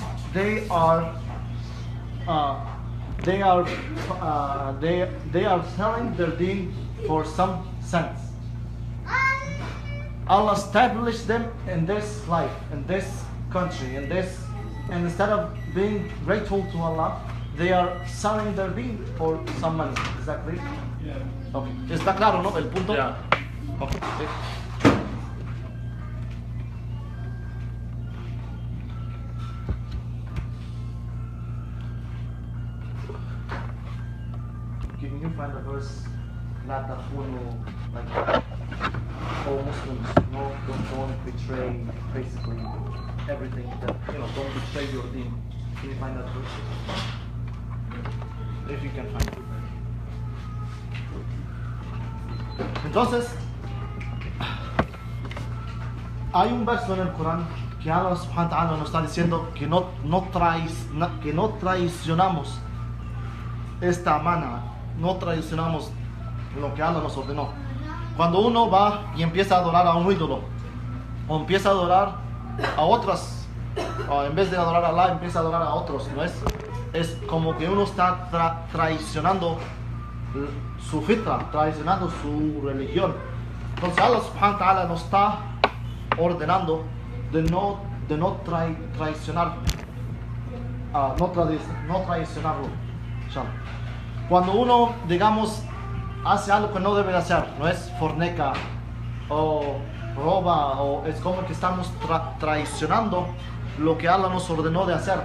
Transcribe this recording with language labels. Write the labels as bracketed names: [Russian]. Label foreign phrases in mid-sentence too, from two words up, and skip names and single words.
[English] They are selling their deen for some cents. Allah established them in this life, in this country, and instead of being grateful to Allah, they are selling their deen for some money. Is that clear? Yeah. [Spanish] Okay. ¿Está claro, no? El punto. Ya. [English] Okay. Can you find the verse? [Arabic] لا تكونوا, [English] like all Muslims, no, don't betray basically everything that, you know, don't betray your deen. Can you find that verse? If you can find it. [Spanish] Entonces, hay un verso en el Corán que [Arabic] الله سبحانه وتعالى [Spanish] nos está diciendo que no traicionamos esta amana, no traicionamos lo que Allah nos ordenó. Cuando uno va y empieza a adorar a un ídolo, o empieza a adorar a otras, o en vez de adorar a Allah, empieza a adorar a otros, ¿no es? Es como que uno está traicionando su fitra, traicionando su religión. Entonces [Arabic] الله سبحانه وتعالى [Spanish] nos está ordenando de no traicionar, no traicionarlo. Cuando uno, digamos, hace algo que no debe de hacer, no es fornica o roba, o es como que estamos traicionando lo que Allah nos ordenó de hacer.